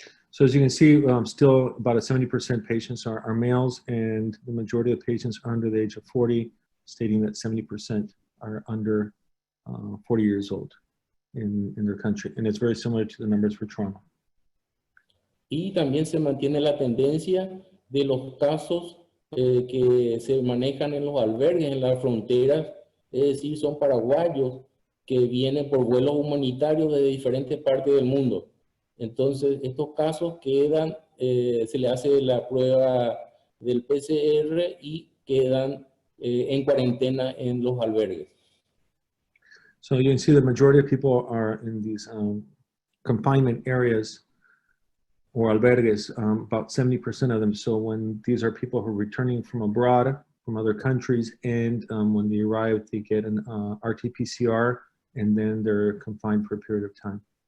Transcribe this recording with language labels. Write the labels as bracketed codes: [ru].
[en] So as you can see, still about 70% patients are males, and the majority of patients are under the age of 40, stating that 70% are under 40 years old in their country. And it's very similar to the numbers for trauma. [es] Y también se mantiene la tendencia de los casos que se manejan en los albergues, en las fronteras, es decir, son paraguayos que vienen por vuelos humanitarios de diferentes partes del mundo. Entonces, estos casos quedan, se le hace la prueba del PCR y quedan en cuarentena en los albergues. [en] So you can see the majority of people are in these confinement areas or albergues, about 70% of them. So when these are people who are returning from abroad, from other countries, and when they arrive, they get an RT-PCR, and then they're confined for a period of time.